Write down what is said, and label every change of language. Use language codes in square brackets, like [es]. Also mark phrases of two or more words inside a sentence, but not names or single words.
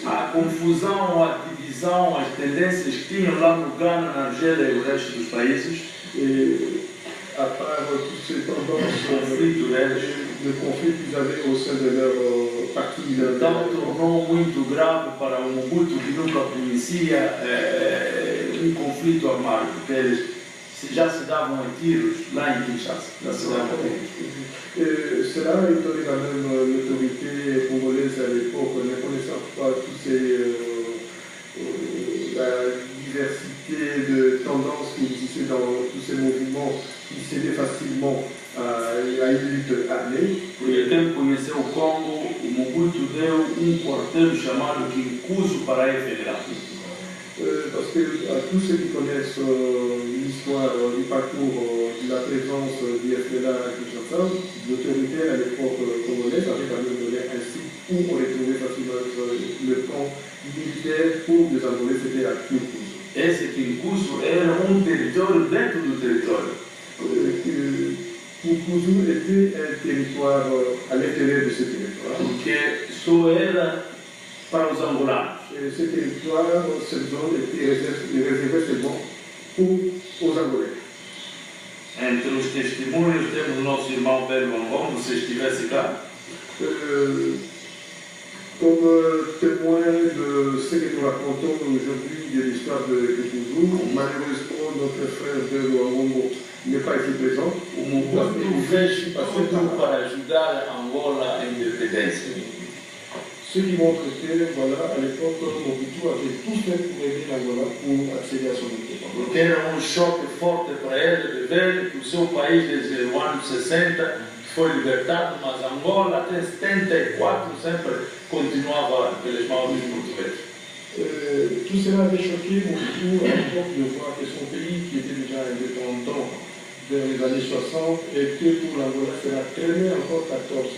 [pt] a confusão, a divisão, as tendências que tinham lá no Ghana, na Argélia e o resto dos países, [fr] et à part toutes ces tendances [pt] conflito deles, [fr] de conflit qu'ils avaient au sein de leur parti, [pt] então tornou muito grave para o Mobutu, que nunca conhecia conflito armado, porque eles já se davam a tiros lá em Kinshasa. Já se davam a tiros. [fr] Cela a étonné quand même l'autorité congolaise à l'époque, ne connaissant pas la diversité de tendances qui existaient dans tous ces mouvements qui cédaient facilement à une lutte armée. [pt] Porque quem conheceu o Congo, o Mobutu deu quarteiro chamado Kinkuzu para a FNLA. [fr] Parce que à tous ceux qui connaissent l'histoire du parcours de la présence du FNLA à Kinshasa, l'autorité à l'époque congolaise avait quand même donné un site où on retrouvait facilement le camp militaire pour les Angolais, c'était à Kinkuzu. [pt] Esse Kinkuzu era território dentro do território. [fr] Kinkuzu était un territoire à l'intérieur de ce territoire. [pt] Porque só era para os angolanos. [fr] Ce territoire, cette zone était réservée seulement aux Angolais. [pt] Entre os testemunhos temos o nosso irmão Pedro Angon, se estivesse cá. [fr] Comme témoin de ce que nous racontons aujourd'hui de l'histoire de Kinkuzu, malheureusement notre frère Pedro Angon n'est pas ici présent. [pt] O Mobutu fez tudo para ajudar Angola à independência. [fr] Ce qui montre que, voilà, à l'époque, Mobutu avait tout fait pour aider l'Angola pour accéder à son indépendance. [pt] Porque era choque forte para ele de ver que o seu país, desde o ano 60, foi libertado, mas Angola até 74 sempre continuava pelas mãos dos portugueses. [fr] Tout cela avait choqué Mobutu à l'époque de voir que son pays, qui était déjà indépendant vers les années 60, et que pour l'Angola, cela traînait encore 14